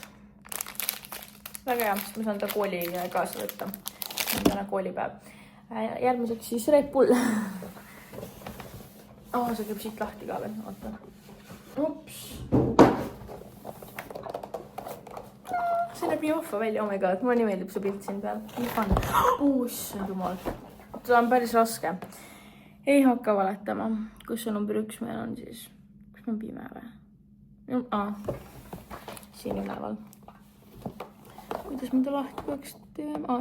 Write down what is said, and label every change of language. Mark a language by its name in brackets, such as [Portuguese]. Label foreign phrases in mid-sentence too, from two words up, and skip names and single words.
[Estonian] Väga hea, sest ma saan ta kooli kaasa võtta. See on täna koolipäev. Järgmiseks siis Red Bull. See käib siit lahti ka veel. Oota. Ups. See näeb nii offa välja, [English] oh my god, [Estonian] mulle nii meeldib see pilt siin peal. Nii fun. See on jumal. Ta on päris raske. Ei hakka valetama. Kus see number 1 meil on siis? Kus on pime või? Siin üleval. Kuidas ma ta lahti peaks teema?